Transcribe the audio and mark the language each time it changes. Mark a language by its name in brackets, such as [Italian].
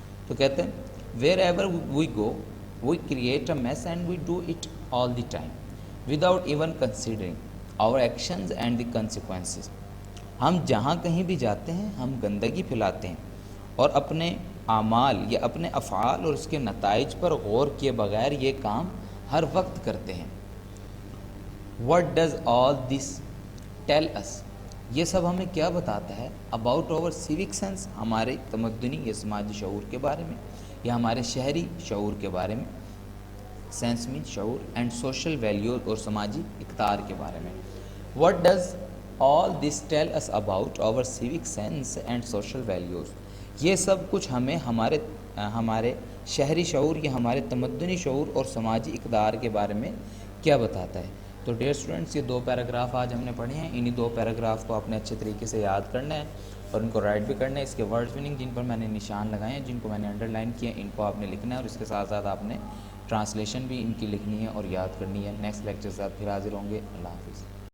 [Urdu] تو کہتے ہیں [English] Wherever we go we create a mess and we do it all the time without even considering our actions and the consequences. [Urdu] ہم جہاں کہیں بھی جاتے ہیں ہم گندگی پھیلاتے ہیں اور اپنے اعمال یا اپنے افعال اور اس کے نتائج پر غور کیے بغیر یہ کام ہر وقت کرتے ہیں. [English] What does all this tell us? [Urdu] یہ سب ہمیں کیا بتاتا ہے؟ [English] about our civic sense, [Urdu] ہمارے تمدنی یا سماجی شعور کے بارے میں یا ہمارے شہری شعور کے بارے میں, سینس مین شعور, اینڈ سوشل ویلیوز اور سماجی اقدار کے بارے میں. [English] What does all this tell us about our civic sense and social values? [Urdu] یہ سب کچھ ہمیں ہمارے شہری شعور یا ہمارے تمدنی شعور اور سماجی اقدار کے بارے میں کیا بتاتا ہے. تو ڈیئر اسٹوڈنٹس, یہ 2 پیراگراف آج ہم نے پڑھے ہیں. انہی 2 پیراگراف کو آپ نے اچھے طریقے سے یاد کرنا ہے اور ان کو رائٹ بھی کرنا ہے. اس کے ورڈز میننگ جن پر میں نے نشان لگائے ہیں, جن کو میں نے انڈر لائن کیے ہیں, ان کو آپ نے لکھنا ہے, اور اس کے ساتھ ساتھ آپ نے ٹرانسلیشن بھی ان کی لکھنی ہے اور یاد کرنی ہے. نیکسٹ لیکچر کے ساتھ پھر حاضر ہوں گے. اللہ حافظ.